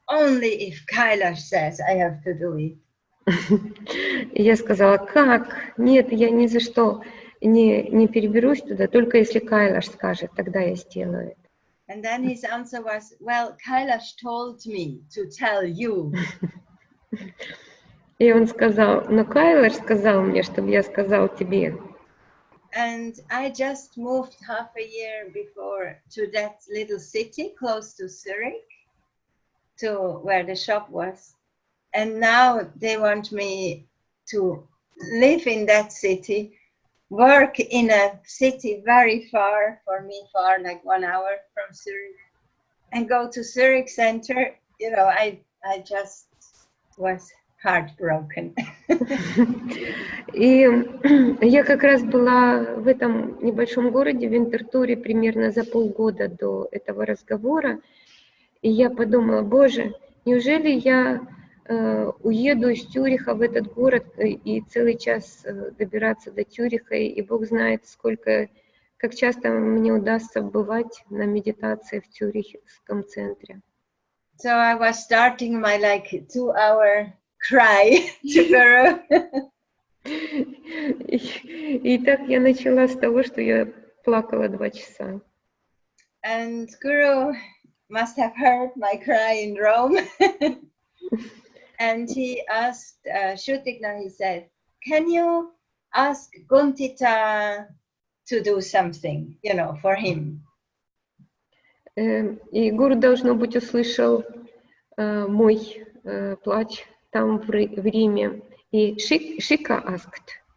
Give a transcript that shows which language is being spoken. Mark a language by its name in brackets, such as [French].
[English] Only if Kailash says I have to do it. [Russian] И я сказала: как? Нет, я ни за что не переберусь туда, только если Кайлаш скажет, тогда я сделаю это. [English] And then his answer was, well, Kailash told me to tell you. [Russian] И он сказал: но Кайлаш сказал мне, чтобы я сказал тебе. [English] And I just moved half a year before to that little city close to Zurich, to where the shop was. And now they want me to live in that city, work in a city very far, for me far, like 1 hour from Zurich, and go to Zurich center. You know, I just was heartbroken. [Russian] И я как раз была в этом небольшом городе, в Винтертуре, примерно за полгода до этого разговора. И я подумала, боже, неужели я уеду из Цюриха в этот город и целый час добираться до Цюриха, и Бог знает, как часто мне удастся бывать на медитации в Цюрихском центре. [English] So I was starting my 2-hour cry to Guru. [Russian] И так я начала с того, что я плакала 2 часа. [English] And Guru must have heard my cry in Rome. And he asked Shutikna, he said, can you ask Guntita to do something, for him? [Russian] И гуру, должно быть, услышал мой плач там в Риме. И Шика [English] asked.